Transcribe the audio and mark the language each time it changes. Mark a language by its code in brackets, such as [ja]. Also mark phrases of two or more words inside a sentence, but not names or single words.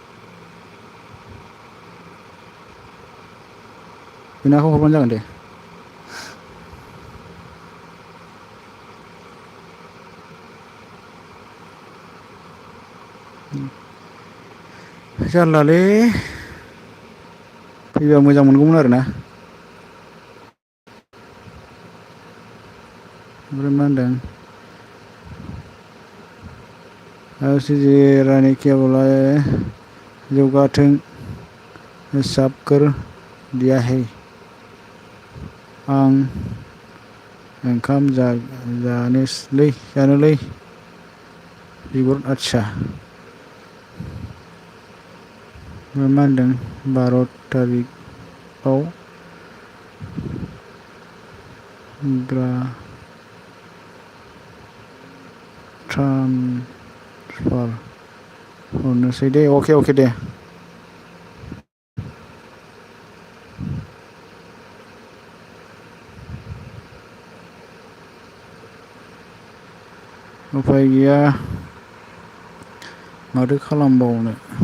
[brx] बेनो आखाइयाव हरबानो जागोन दे जारलालै फैबा मोजां मोनगौमोन आरोना ओमफ्राय मा होनदों आरसीजी रानी केवल जौगाथों [hi] सब कर दिया है [brx] आं ओंखाम जानोलै बिगुर आदसा मा होनदों 12 तारिखआव ट्रान्सफार हरनोसै दे अके दे उफाय गैया माथो खालामबावनो